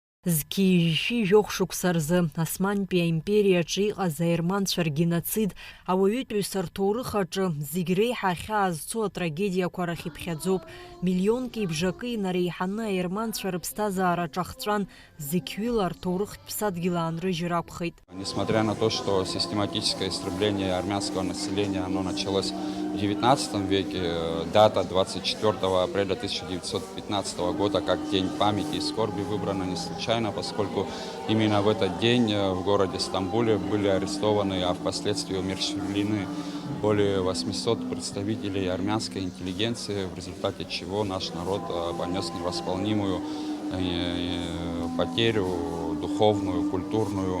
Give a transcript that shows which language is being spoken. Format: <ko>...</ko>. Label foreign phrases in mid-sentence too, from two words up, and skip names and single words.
<ab>Зқьижьшьи жьохшықәса рзы Османтәи аимпериаҿы иҟаз аерманцәа ргеноцид ауаҩытәыҩса рҭоурых аҿы зегь реиҳа хьаа зцо атрагедиақәа рахь иԥхьаӡоуп. Миллионки бжакы инареиҳаны аерманцәа рыԥсҭазаара ҿахҵәан зегь ҩыла рҭоурыхтә ԥсадгьыл аанрыжьыр акәхеит.</ab> <ru>Несмотря на то, что систематическое истребление армянского населения оно началось в XIX веке, дата 24 апреля 1915 года как День памяти и скорби выбрана не случайно, поскольку именно в этот день в городе Стамбуле были арестованы, а впоследствии умерщвлены более 800 представителей армянской интеллигенции, в результате чего наш народ понес невосполнимую потерю духовную, культурную.</ru>